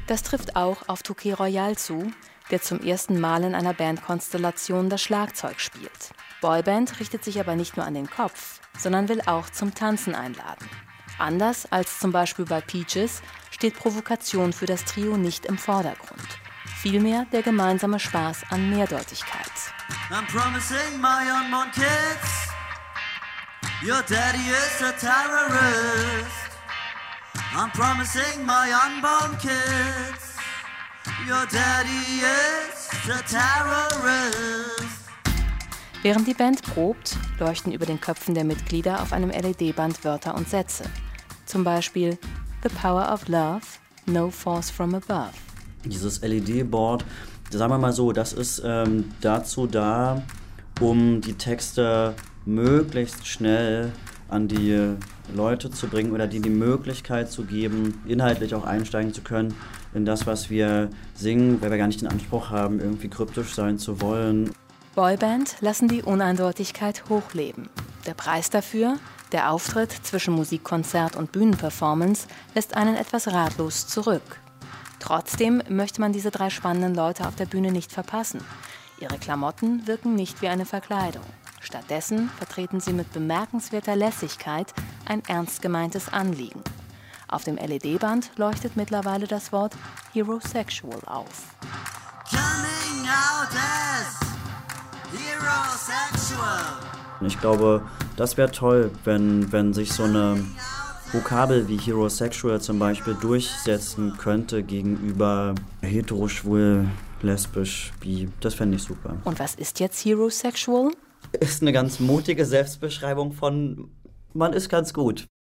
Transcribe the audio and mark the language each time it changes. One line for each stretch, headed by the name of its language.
German: Das trifft auch auf Touquet Royal zu, der zum ersten Mal in einer Bandkonstellation das Schlagzeug spielt. Boyband richtet sich aber nicht nur an den Kopf, sondern will auch zum Tanzen einladen. Anders als zum Beispiel bei Peaches steht Provokation für das Trio nicht im Vordergrund. Vielmehr der gemeinsame Spaß an Mehrdeutigkeit.
English: I'm promising my unborn kids, your daddy is a terrorist. I'm promising my unborn kids, your daddy is a terrorist.
German: Während die Band probt, leuchten über den Köpfen der Mitglieder auf einem LED-Band Wörter und Sätze. Zum Beispiel
English: The power of love, no force from above.
German: Dieses LED-Board, sagen wir mal so, das ist dazu da, um die Texte möglichst schnell an die Leute zu bringen oder denen die Möglichkeit zu geben, inhaltlich auch einsteigen zu können in das, was wir singen, weil wir gar nicht den Anspruch haben, irgendwie kryptisch sein zu wollen. Boyband lassen die Uneindeutigkeit hochleben. Der Preis dafür, der Auftritt zwischen Musikkonzert und Bühnenperformance, lässt einen etwas ratlos zurück. Trotzdem möchte man diese drei spannenden Leute auf der Bühne nicht verpassen. Ihre Klamotten wirken nicht wie eine Verkleidung. Stattdessen vertreten sie mit bemerkenswerter Lässigkeit ein ernst gemeintes Anliegen. Auf dem LED-Band leuchtet mittlerweile das Wort Herosexual auf.
English: Coming out as Herosexual.
German: Ich glaube, das wäre toll, wenn sich so eine Vokabel wie Herosexual zum Beispiel durchsetzen könnte gegenüber heteroschwul, lesbisch, bi. Das fände ich super. Und was ist jetzt Herosexual? Ist eine ganz mutige Selbstbeschreibung von man ist ganz gut.